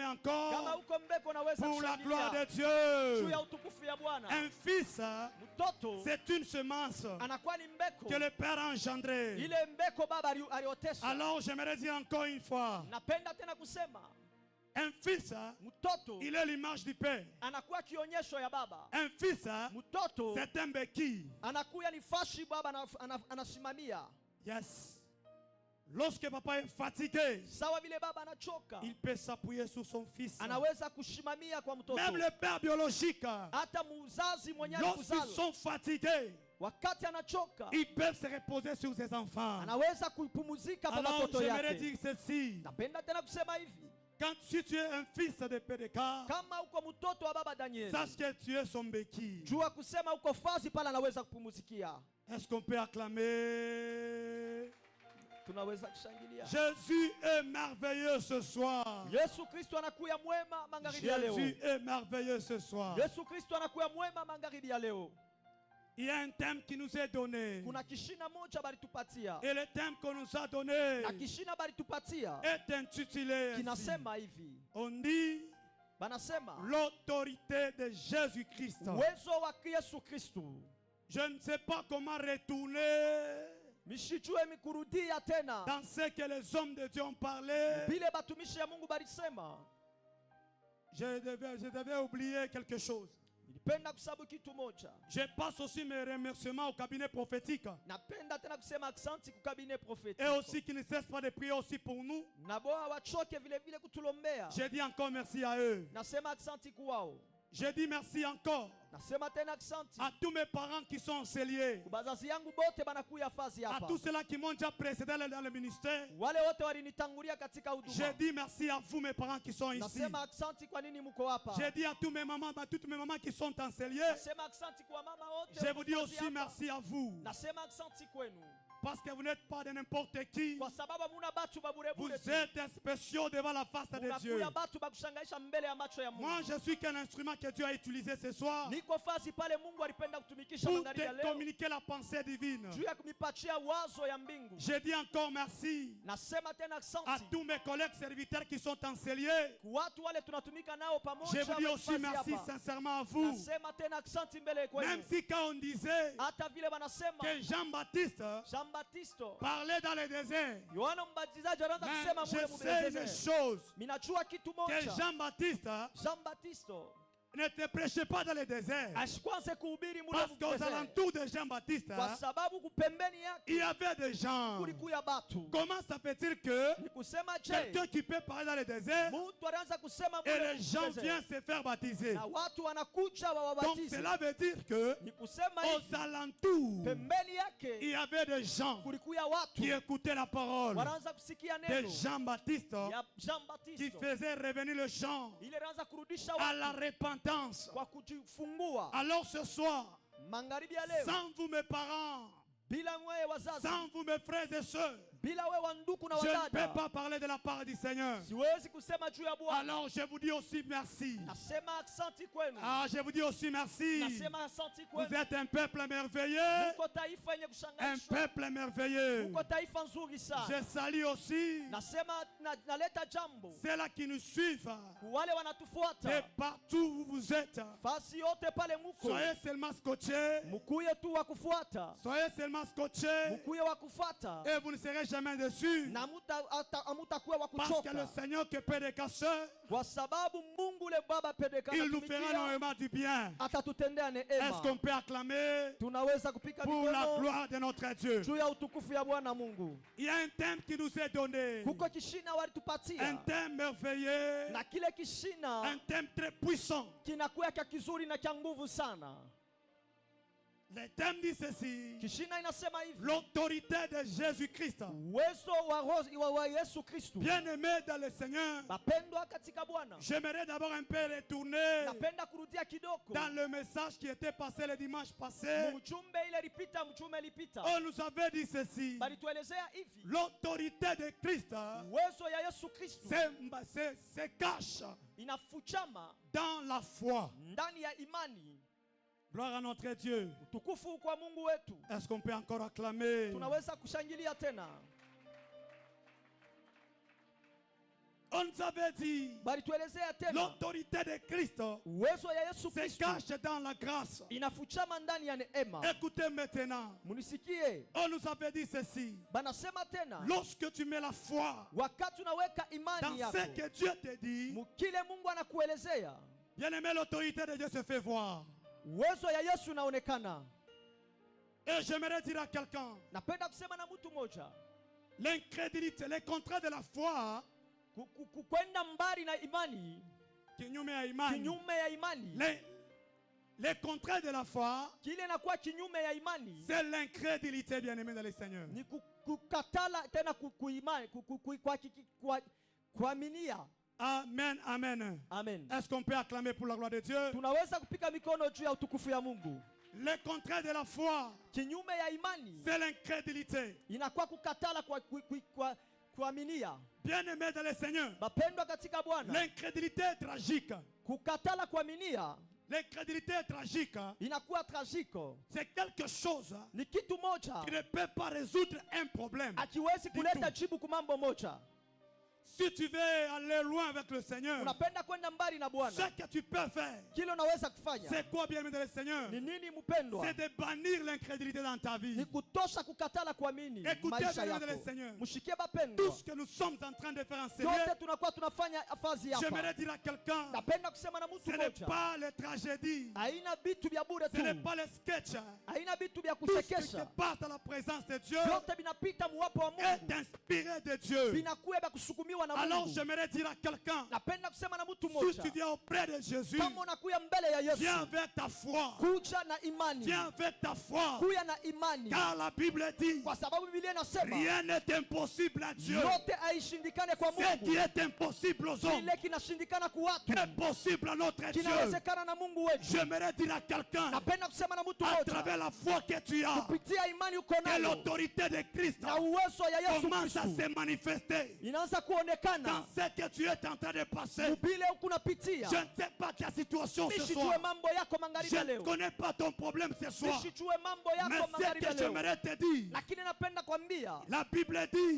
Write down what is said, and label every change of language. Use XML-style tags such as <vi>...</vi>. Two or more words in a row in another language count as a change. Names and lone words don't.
<sw>Kama</sw> <fr>encore</fr> <sw>uko mbeko naweza</sw> <fr>pour la gloire de</fr> <sw>kushangilia juu</sw> <fr>Dieu.</fr> <sw>ya utukufu ya Bwana.</sw> <fr>Un fils,</fr> <sw>Mtoto</sw> <fr>c'est une semence</fr> <sw>anakuwa ni mbeko.</sw> <fr>que le Père a engendrée.</fr> <sw>Ile mbeko baba aliotesha.</sw> <fr>Alors j'aimerais dire encore une fois,</fr> <sw>Napenda tena kusema</sw> <fr>un fils,</fr> <sw>mtoto</sw> <fr>il est l'image du Père.</fr> <sw>anakuwa kionyesho ya baba.</sw> <fr>Un fils,</fr> <sw>Mtoto</sw> <fr>c'est un béquille.</fr> <sw>anakuya ni fashi baba anasimamia. Yes.</sw> <fr>Lorsque papa est fatigué,</fr> <sw>Sawa vile baba anachoka,</sw> <fr>il peut s'appuyer sur son fils.</fr> <sw>anaweza kushimamia kwa mtoto.</sw> <fr>Même le père biologique,</fr> <sw>Hata muzazi mwenye</sw> <fr>lorsqu'ils</fr> <sw>alikuzala</sw> <fr>sont fatigués,</fr> <sw>wakati anachoka</sw> <fr>ils peuvent se reposer sur ses enfants.</fr> <sw>anaweza kupumzika kwa</sw> <fr>Alors</fr> <sw>watoto</sw> <fr>j'aimerais</fr> <sw>yake.</sw> <fr>dire ceci.</fr> <sw>Napenda tena kusema hivi,</sw> <fr>Si tu es un fils de PDK,</fr> <sw>kama uko mtoto wa baba Daniel,</sw> <fr>sache que tu es son béquille.</fr> <sw>jua kusema uko fazi pale anaweza kupumuzikia.</sw> <fr>Est-ce qu'on peut acclamer?</fr> <sw>Tunaweza kushangilia.</sw> <fr>Jésus est merveilleux ce soir.</fr> <sw>Yesu Kristo anakuya mwema magharibi ya leo.</sw> <fr>Jésus est merveilleux ce soir.</fr> <sw>Yesu Kristo anakuya mwema magharibi ya leo.</sw> <fr>Il y a un thème qui nous est donné.</fr> <sw>Kuna kishina moja balitupatia.</sw> <fr>Et le thème qu'on nous a donné</fr> <sw>Na kishina balitupatia</sw> <fr>est intitulé ainsi.</fr> <sw>kinasema hivi.</sw> <fr>On dit</fr> <sw>Banasema</sw> <fr>l'autorité de Jésus-Christ.</fr> <sw>uwezo wa Yesu Kristo.</sw> <fr>Je ne sais pas comment retourner</fr> <sw>Mishijue mikurudia tena</sw> <fr>dans ce que les hommes de Dieu ont parlé.</fr> <sw>bile batumishi ya Mungu balisema.</sw> <fr>Je devais oublier quelque chose.</fr> <sw>Nilipenda kusabu kitu moja.</sw> <fr>Je passe aussi mes remerciements au cabinet prophétique.</fr> <sw>Napenda tena kusema aksanti ku</sw> <fr>cabinet prophétique. Et aussi qui ne cessent pas de prier aussi pour nous.</fr> <sw>Na boa wachoke vile vile kutulombea.</sw> <fr>Je dis encore merci à eux.</fr> <sw>Nasema aksanti kwao.</sw> <fr>Je dis merci encore</fr> <sw>Nasema tena aksanti</sw> <fr>à tous mes parents qui sont enseignés.</fr> <sw>bazazi yangu bote banakuya fazi</sw> <fr>À</fr> <sw>hapa.</sw> <fr>tous ceux-là qui m'ont déjà précédé dans le ministère.</fr> <sw>Wale wote walinitangulia katika</sw> <fr>Je</fr> <sw>huduma.</sw> <fr>dis merci à vous mes parents qui sont ici.</fr> <sw>Nasema aksanti kwa nini mko hapa.</sw> <fr>Je dis à tous mes mamans, à toutes mes mamans qui sont enseignés.</fr> <sw>Nasema aksanti kwa mama wote.</sw> <fr>Je vous dis</fr> <sw>mko</sw> <fr>aussi</fr> <sw>fazi hapa.</sw> <fr>merci à vous.</fr> <sw>Nasema aksanti kwenu.</sw> <fr>Parce que vous n'êtes pas de n'importe qui.</fr> <sw>Kwa sababu muna batu babure</sw> <fr>Vous</fr> <sw>bure tu.</sw> <fr>êtes spéciaux devant la face de Dieu.</fr> <sw>Unakuya batu bakushangaisha mbele ya macho ya Mungu.</sw> <fr>Moi, je suis qu'un instrument que Dieu a utilisé ce soir</fr> <sw>Niko fazi pale Mungu alipenda kutumikisha</sw> <fr>pour</fr> <sw>magharibi ya</sw> <fr>te</fr> <sw>leo.</sw> <fr>communiquer la pensée divine.</fr> <sw>Juu ya kumipatia wazo ya mbingu.</sw> <fr>Je dis encore merci</fr> <sw>Nasema tena</sw> <fr>à</fr> <sw>aksanti.</sw> <fr>tous mes collègues serviteurs qui sont enseignés.</fr> <sw>Watu wale tunatumika nao pamoja.</sw> <fr>Je vous dis aussi</fr> <sw>wamefazi</sw> <fr>merci</fr> <sw>hapa.</sw> <fr>sincèrement à vous.</fr> <sw>Nasema tena aksanti mbele</sw> <fr>Même</fr> <sw>kwenu.</sw> <fr>si quand on disait</fr> <sw>Hata vile wanasema</sw> <fr>que Jean-Baptiste</fr> <sw>Jean-Baptiste</sw> <fr>parlait dans le désert,</fr> <sw>Yohana Mbatizaji anaanza kusema</sw> <fr>mais</fr> <sw>mule</sw> <fr>je sais une</fr> <sw>mubezeze.</sw> <fr>chose,</fr> <sw>Minajua kitu</sw> <fr>que</fr> <sw>moja.</sw> <fr>Jean-Baptiste</fr> <sw>Jean-Baptiste</sw> <fr>ne te prêchait pas dans le désert.</fr> <sw>ashikwanze kuhubiri mule</sw> <fr>Parce qu'aux</fr> <sw>mubezeze.</sw> <fr>alentours de Jean-Baptiste,</fr> <sw>Kwa sababu kupembeni yake</sw> <fr>il y avait des gens.</fr> <sw>kulikuya batu.</sw> <fr>Comment ça fait-il que</fr> <sw>Ni kusema je,</sw> <fr>quelqu'un qui peut parler dans le désert</fr> <sw>mtu anaanza kusema</sw> <fr>et</fr> <sw>mule</sw> <fr>les gens</fr> <sw>mubezeze.</sw> <fr>viennent se faire baptiser?</fr> <sw>Na watu wanakuja</sw> <fr>Donc</fr> <sw>wawabatize.</sw> <fr>cela veut dire que</fr> <sw>Ni kusema</sw> <fr>aux</fr> <sw>hivi</sw> <fr>alentours,</fr> <sw>pembeni</sw> <fr>il</fr> <sw>yake</sw> <fr>y avait des gens</fr> <sw>kulikuya watu</sw> <fr>qui écoutaient la parole</fr> <sw>wanaanza kusikia</sw> <fr>de</fr> <sw>neno</sw> <fr>Jean-Baptiste</fr> <sw>ya</sw> <fr>qui</fr> <sw>Jean-Baptiste.</sw> <fr>faisait revenir les gens</fr> <sw>Ile anaanza kurudisha</sw> <fr>à la</fr> <sw>watu</sw> <fr>repentance.</fr> <sw>kwa kujifungua.</sw> <fr>Alors ce soir,</fr> <sw>Magharibi ya leo</sw> <fr>sans vous mes parents,</fr> <sw>bila mwe wazazi,</sw> <fr>sans vous mes frères et sœurs,</fr> <sw>bila we wanduku na</sw> <fr>je ne</fr> <sw>wadada,</sw> <fr>peux pas parler de la part du Seigneur.</fr> <sw>siwezi kusema juu ya Bwana.</sw> <fr>Alors je vous dis aussi merci.</fr> <sw>Nasema asante kwenu.</sw> <fr>Ah, je vous dis aussi merci.</fr> <sw>Nasema asante</sw> <fr>Vous</fr> <sw>kwenu.</sw> <fr>êtes un peuple merveilleux.</fr> <sw>Muko taifa yenye</sw> <fr>Un</fr> <sw>kushangaishwa.</sw> <fr>peuple merveilleux.</fr> <sw>Muko taifa nzuri sana.</sw> <fr>Je salue aussi</fr> <sw>Nasema naleta jambo</sw> <fr>ceux-là qui nous suivent</fr> <sw>wale</sw> <fr>de</fr> <sw>wanatufuata</sw> <fr>partout où vous êtes.</fr> <sw>fasi yote pale muko.</sw> <fr>Soyez seulement scotchés.</fr> <sw>Mukuye tu wa kufuata.</sw> <fr>Soyez seulement scotchés.</fr> <sw>Mukuye wa kufuata.</sw> <fr>Et vous ne serez jamais déçus.</fr> <sw>Na amutakuwa wa</sw> <fr>Parce que le</fr> <sw>kuchoka.</sw> <fr>Seigneur qui paie des casseurs,</fr> <sw>Kwa sababu Mungu le Baba pedeka</sw> <fr>il nous fera énormément du bien.</fr> <sw>atatutendea</sw> <fr>Est-ce qu'on</fr> <sw>neema.</sw> <fr>peut acclamer</fr> <sw>Tunaweza kupika</sw> <fr>pour la</fr> <sw>mikono</sw> <fr>gloire de notre Dieu?</fr> <sw>juu ya utukufu ya Bwana Mungu.</sw> <fr>Il y a un thème qui nous est donné.</fr> <sw>Kuko kishina</sw> <fr>Un</fr> <sw>walitupatia</sw> <fr>thème merveilleux.</fr> <sw>na kile kishina</sw> <fr>Un thème très puissant.</fr> <sw>kinakuwa kya kizuri na kya nguvu sana.</sw> <fr>Le thème dit ceci.</fr> <sw>Kishina inasema hivi.</sw> <fr>L'autorité de Jésus-Christ.</fr> <sw>Uwezo wa Yesu Kristo.</sw> <fr>Bien-aimé dans le Seigneur.</fr> <sw>Bapendwa katika Bwana.</sw> <fr>J'aimerais d'abord un peu retourner</fr> <sw>Napenda kurudia kidogo.</sw> <fr>dans le message qui était passé le dimanche passé.</fr> <sw>Mjumbe ile lipita, mjumbe lipita.</sw> <fr>On nous avait dit ceci.</fr> <sw>Balituelezea hivi.</sw> <fr>L'autorité de Christ</fr> <sw>Uwezo ya Yesu Kristo</sw> <fr>se cache</fr> <sw>inafuchama</sw> <fr>dans la foi.</fr> <sw>ndani ya imani.</sw> <fr>Gloire à notre Dieu.</fr> <sw>Utukufu kwa Mungu wetu.</sw> <fr>Est-ce qu'on peut encore acclamer?</fr> <sw>Tunaweza kushangilia tena.</sw> <fr>On nous avait dit</fr> <sw>Balituelezea tena.</sw> <fr>l'autorité de Christ</fr> <sw>Uwezo ya Yesu</sw> <fr>se</fr> <sw>Kristo</sw> <fr>cache dans la grâce.</fr> <sw>inafuchama ndani ya neema.</sw> <fr>Écoutez maintenant.</fr> <sw>Munisikie.</sw> <fr>On nous avait dit ceci.</fr> <sw>Banasema tena.</sw> <fr>Lorsque tu mets la foi</fr> <sw>Wakati unaweka</sw> <fr>dans</fr> <sw>imani yako</sw> <fr>ce que Dieu te dit,</fr> <sw>mukile Mungu anakuelezea,</sw> <fr>bien-aimé, l'autorité de Dieu se fait voir.</fr> <sw>uwezo ya Yesu unaonekana.</sw> <fr>Et j'aimerais dire à quelqu'un,</fr> <sw>Napenda kusema na mtu moja,</sw> <fr>l'incrédulité, les contrats de la foi,</fr> <sw>kwenda mbali na imani, kinyume ya imani, kinyume ya imani,</sw> <fr>les contrats de la foi,</fr> <sw>kile inakuwa kinyume ya imani,</sw> <fr>c'est l'incrédulité, bien-aimé dans le Seigneur.</fr> <sw>ni kukatala tena kuimani, kuaminia. Amen, amen. Amen.</sw> <fr>Est-ce qu'on peut acclamer pour la gloire de Dieu?</fr> <sw>Tunaweza kupika mikono juu ya utukufu ya Mungu.</sw> <fr>Le contraire de la foi,</fr> <sw>Kinyume ya imani</sw> <fr>c'est l'incrédulité.</fr> <sw>inakuwa kukatala kuaminia.</sw> <fr>Bien-aimé dans le Seigneur,</fr> <sw>Bapendwa katika Bwana,</sw> <fr>l'incrédulité est tragique.</fr> <sw>kukatala kuaminia</sw> <fr>L'incrédulité est tragique.</fr> <sw>inakuwa tragiko.</sw> <fr>C'est quelque chose</fr> <sw>Ni kitu moja</sw> <fr>qui ne peut pas résoudre un problème.</fr> <sw>akiwezi kuleta jibu kumambo moja.</sw> <fr>Si tu veux aller loin avec le Seigneur,</fr> <sw>Unapenda kwenda mbali na</sw> <fr>ce</fr> <sw>Bwana,</sw> <fr>que tu peux faire,</fr> <sw>kile unaweza kufanya</sw> <fr>c'est quoi, bien-aimé dans le Seigneur?</fr> <sw>ni nini mpendwa?</sw> <fr>C'est de bannir l'incrédulité dans ta vie.</fr> <sw>Ni kutosha kukatala kuamini</sw> <fr>Écoutez,</fr> <sw>maisha</sw> <fr>bien-aimé dans le</fr> <sw>yako.</sw> <fr>Seigneur,</fr> <sw>Mshikie</sw> <fr>tout</fr> <sw>bapendwa,</sw> <fr>ce que nous sommes en train de faire en sérieux,</fr> <sw>yote tunakuwa tunafanya afazi</sw> <fr>j'aimerais</fr> <sw>hapa.</sw> <fr>dire à quelqu'un,</fr> <sw>Napenda kusema na mtu</sw> <fr>ce n'est</fr> <sw>moja,</sw> <fr>pas les tragédies,</fr> <sw>haina vitu vya bure</sw> <fr>ce n'est</fr> <sw>tu,</sw> <fr>pas les sketchs.</fr> <sw>haina vitu vya</sw> <fr>Tout ce qui se</fr> <sw>kuchekesha.</sw> <fr>passe dans la présence de Dieu</fr> <sw>Vyote vinapita muwapo wa</sw> <fr>est</fr> <sw>Mungu,</sw> <fr>inspiré de Dieu.</fr> <sw>vinakuwa vya kusukumiwa na</sw> <fr>Alors</fr> <sw>Mungu.</sw> <fr>j'aimerais dire à quelqu'un,</fr> <sw>Napenda kusema na mtu</sw> <fr>si</fr> <sw>moja,</sw> <fr>tu viens auprès de Jésus,</fr> <sw>kama unakuya mbele ya Yesu,</sw> <fr>viens avec ta foi.</fr> <sw>kuja na imani,</sw> <fr>Viens avec ta foi.</fr> <sw>kuya na imani,</sw> <fr>Car la Bible dit,</fr> <sw>kwa sababu Biblia inasema</sw> <fr>rien n'est impossible à Dieu.</fr> <sw>yote haishindikane kwa</sw> <fr>Ce qui</fr> <sw>Mungu.</sw> <fr>est impossible aux hommes</fr> <sw>Kile kinashindikana kwa watu</sw> <fr>est possible à notre Dieu.</fr> <sw>kinawezekana na Mungu wetu.</sw> <fr>J'aimerais dire à quelqu'un,</fr> <sw>Napenda kusema na mtu</sw> <fr>à</fr> <sw>mmoja,</sw> <fr>travers la foi que tu as,</fr> <sw>kupitia imani uko</sw> <fr>que</fr> <sw>nayo</sw> <fr>l'autorité de Christ</fr> <sw>na uwezo ya Yesu</sw> <fr>commence à</fr> <sw>Kristo</sw> <fr>se manifester</fr> <sw>inaanza</sw> <fr>dans</fr> <sw>kuonekana</sw> <fr>ce que tu es en train de passer.</fr> <sw>mubile huku unapitia.</sw> <fr>Je ne sais pas quelle situation ce soir.</fr> <sw>Nisijue mambo yako magharibi</sw> <fr>Je</fr> <sw>ya</sw> <fr>ne</fr> <sw>leo,</sw> <fr>connais pas ton problème ce soir.</fr> <sw>nisijue mambo</sw> <fr>Mais</fr> <sw>yako</sw> <fr>ce</fr> <sw>magharibi ya</sw> <fr>que</fr> <sw>leo,</sw> <fr>j'aimerais te dire,</fr> <sw>lakini napenda kwambia</sw> <fr>la Bible dit,</fr>